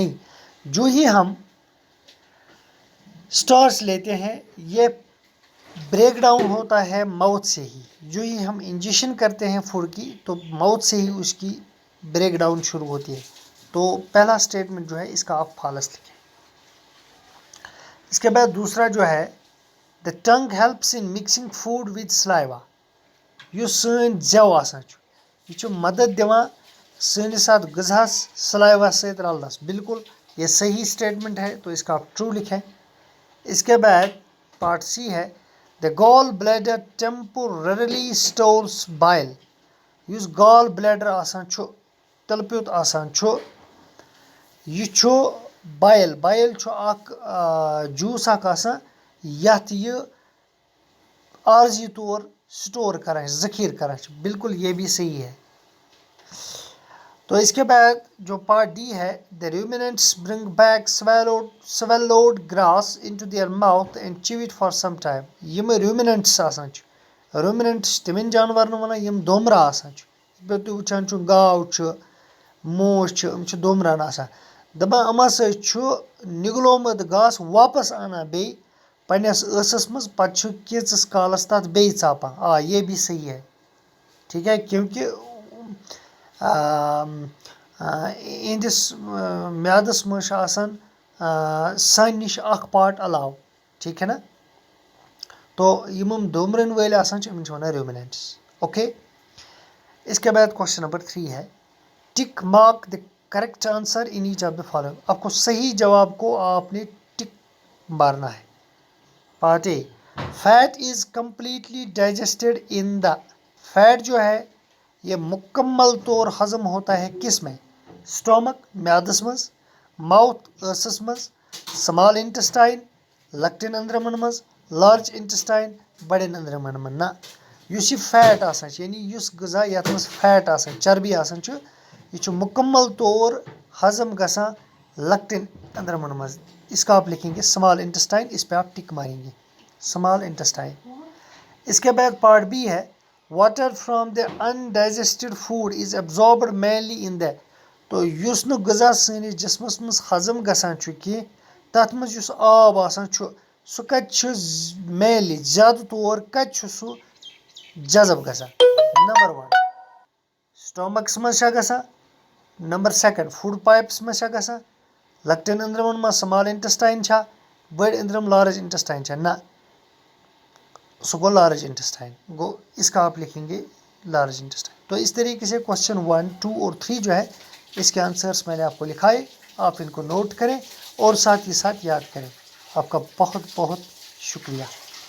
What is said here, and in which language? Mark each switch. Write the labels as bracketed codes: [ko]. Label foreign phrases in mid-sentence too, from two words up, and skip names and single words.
[ur] نہیں، جو ہی ہم اسٹارچ لیتے ہیں یہ [en] break down [ur] ہوتا ہے ماؤتھ سے ہی. جو ہی ہم انجیکشن کرتے ہیں فوڈ کی تو ماؤتھ سے ہی اس کی [en] break down [ur] شروع ہوتی ہے. تو پہلا اسٹیٹمنٹ جو ہے اس کا آپ فالس لکھیں. اس کے بعد دوسرا جو ہے [en] the tongue helps in mixing food with saliva. [ks] یُس سٲنۍ زٮ۪و آسان چھُ یہ چھُ مدد دِوان سٲنِس اتھ غذاہس سلائیوا سۭتۍ رلنس. [ur] بالکل یہ صحیح اسٹیٹمنٹ ہے تو اس کا آپ ٹرو لکھیں. اس کے بعد [en] part C [ur] ہے [en] the gall bladder temporarily stores bile. [ks] یُس [en] gall bladder [ks] آسان چھُ تِلہٕ پیوٚت آسان چھُ یہ چھُ بایل چھُ اکھ جوٗس اکھ آسان یتھ یہ عارضی طور سٹور کران ہے ذخیرٕ کران چھِ. [ur] بالکل یہ بھی صحیح ہے. تو اس کے بعد جو [en] part D [ur] ہے [en] the ruminants bring back swallowed grass into their mouth and chew it for some time. [ks] یم ریومیننٹس آسان چھِ رومیننٹس چھِ تِمن جانورن ونان یم دومرا آسان چھِ. یِتھ پٲٹھۍ تُہۍ وٕچھان چھِو گاو چھِ موش چھِ یِم چھِ دومران آسان. دپان یِمو سۭتۍ چھُ نگلومُت گاسہٕ واپس انان بیٚیہِ پننس ٲسس منٛز پتہٕ چھُ کینٛژس کالس تتھ بیٚیہِ ژاپان. [ur] یہ بھی صحیح ہے. ٹھیک ہے [ks] کیونکہ یہندس میادس منٛز چھُ آسان سانہِ نِش اکھ پارٹ علاوٕ. [ur] ٹھیک ہے نا. [ks] تو یِم دومرن وٲلۍ آسان چھِ یِمن چھِ ونان ریومیننٹس. [ur] اوکے. اس کے بعد [en] question number [ur] 3 ہے [en] tick mark the correct answer in each of the following. [ur] آپ کو صحیح جواب کو آپ نے ٹک مارنا ہے. [en] part A fat is completely digested in the. [ur] فیٹ جو ہے یہ مکمل طور ہضم ہوتا ہے کس میں؟ [ks] اسٹامک میادس مز، ماؤتھ ٲسس مز، [en] small intestine [ks] لۄکٹٮ۪ن أنٛدرمن منٛز، [en] large intestine [ks] بڑٮ۪ن أنٛدرمن منٛز. نہ یُس یہِ فیٹ آسان چھُ یعنی یُس غذا یتھ منٛز فیٹ آسان چربی آسان چھُ یہ چھُ مکمل طور ہضم گژھان لۄکٹٮ۪ن أنٛدرمن منٛز. [ur] اس کا آپ لکھیں گے [en] small intestine. [ur] اس پہ آپ ٹک ماریں گے [en] small intestine. [ur] اس کے بعد [en] part B [ur] ہے [en] water from the undigested food is absorbed mainly in the. [ks] تو یُس نہٕ غذا سٲنِس جسمس منٛز ہضم گژھان چھُ کینٛہہ تتھ منٛز یُس آب آسان چھُ سُہ کتہِ چھُ مینلی زیادٕ طور کتہِ چھُ سُہ جذب گژھان؟ نمبر 1 سٹامکس منٛز چھا گژھان. نمبر 2 [en] food pipes [ks] منٛز چھا گژھان. لۄکٹٮ۪ن أنٛدرمن منٛز [en] small intestine [ks] چھا. بٔڑۍ أنٛدرم [en] large intestine [ks] چھا. نہ سُہ گوٚو [en] large intestine. [ur] گو اس کا آپ لکھیں گے [en] large intestine. [ur] تو اس طریقے سے کوشچن 1, 2 اور 3 جو ہے اس کے آنسرس میں نے آپ کو لکھائے. آپ ان کو نوٹ کریں اور ساتھ ہی ساتھ یاد کریں. آپ کا بہت بہت شکریہ.